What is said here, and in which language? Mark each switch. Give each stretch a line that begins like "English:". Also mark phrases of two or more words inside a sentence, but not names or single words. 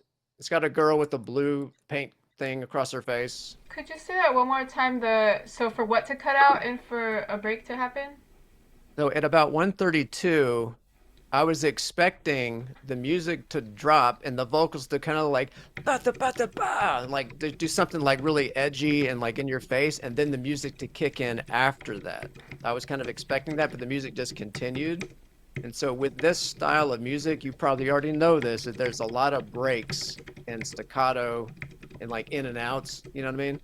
English: It's got a girl with a blue paint thing across her face. Could you say that one more time? So for what to cut out and for a break to happen? So at about 132, I was expecting the music to drop and the vocals to kind of like ba da ba da ba, like to do something like really edgy and like in your face, and then the music to kick in after that. I was kind of expecting that, but the music just continued. And so with this style of music, you probably already know this, that there's a lot of breaks and staccato and like in and outs, you know what I mean?